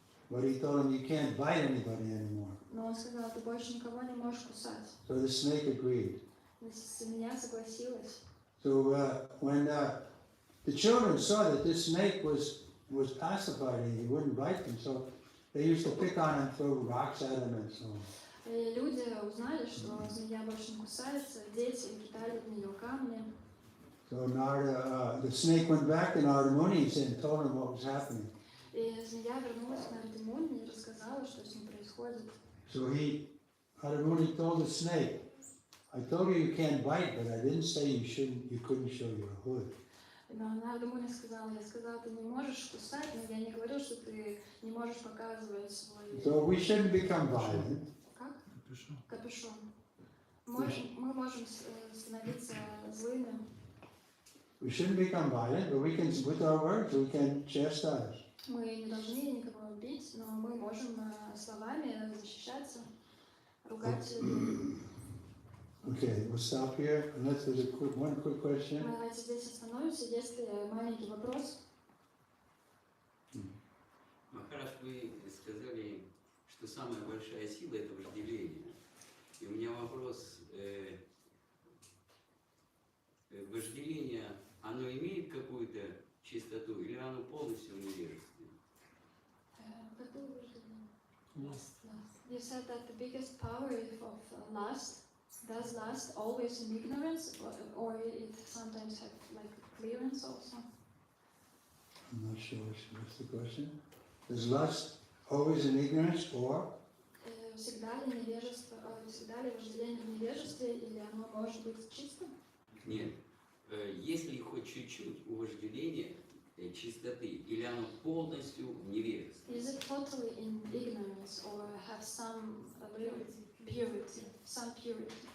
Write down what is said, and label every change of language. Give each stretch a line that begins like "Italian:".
English: but he told him, "You can't bite anybody anymore."
Russian: но он сказал, ты больше никого не можешь кусать.
English: So the snake agreed.
Russian: Змея согласилась.
English: So when the children saw that this snake was pacified and he wouldn't bite them, so they used to pick on him, throw rocks at him, and so on.
Russian: И люди узнали, что змея больше не кусается, дети кидали в нее камни.
English: So the snake went back to Narada Muni and told him what was happening.
Russian: И змея вернулась к Нараде Муни и рассказала, что с ним происходит.
English: So Narada Muni told the snake, "I told you you can't bite, but I didn't say you couldn't show your hood."
Russian: Но Нарада Муни сказала, я сказала, ты не можешь кусать, но я не говорю, что ты не можешь показывать свой...
English: So we shouldn't become violent.
Russian: Как? Капюшон. Мы можем становиться злыми.
English: We shouldn't become violent, but we can, with our words, we can chastise.
Russian: Мы не должны никого убить, но мы можем словами защищаться, ругать людей.
English: Okay, we'll stop here, unless there's one quick question.
Russian: Мы давайте здесь остановимся, есть ли маленький вопрос. Махараш, вы сказали, что самая большая сила – это вожделение. И у меня вопрос, вожделение, оно имеет какую-то чистоту или оно полностью в невежестве? Какое вожделение?
English: You said that the biggest power of lust, does lust always in ignorance, or it sometimes have like clearance also? I'm not sure what's the question. Is lust always in ignorance, or?
Russian: Всегда ли невежество, всегда ли вожделение в невежестве, или оно может быть чистым? Нет. Есть ли хоть чуть-чуть у вожделения чистоты, или оно полностью в невежестве?
English: Is it totally in ignorance, or have some purity, some purity?